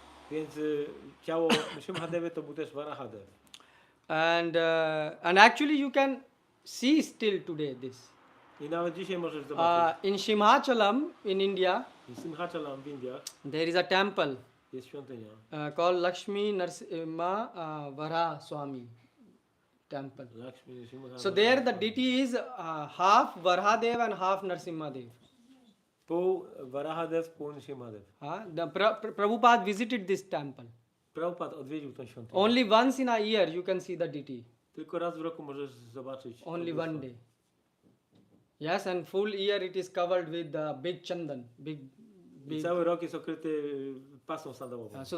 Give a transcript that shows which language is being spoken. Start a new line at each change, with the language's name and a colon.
Polish: więc ciało Nishimhadevy to był też Varahadev.
English: And actually you can see still today this.
Polish: I nawet dzisiaj możesz zobaczyć.
English: In Simhachalam in India,
Polish: W Simhachalam w Indiach
English: there is a temple
Polish: jest świątynia.
English: called Lakshmi Narasimha Vara Swami temple.
Polish: Lakshmi Nishimhadevy.
English: So there the deity is half Varahadev and half Narasimhadev.
Polish: Pół Varahadev, pół Nishimhadev.
English: Prabhupada visited this temple.
Polish: Prabhupada odwiedził tę świątynię.
English: Only once in a year you can see the deity.
Polish: Tylko raz w roku możesz zobaczyć.
English: Only
Polish: to bóstwo.
English: one day. Yes, and full year it is covered with the big chandan, big.
Polish: I cały rok jest okryty pasą sandałową.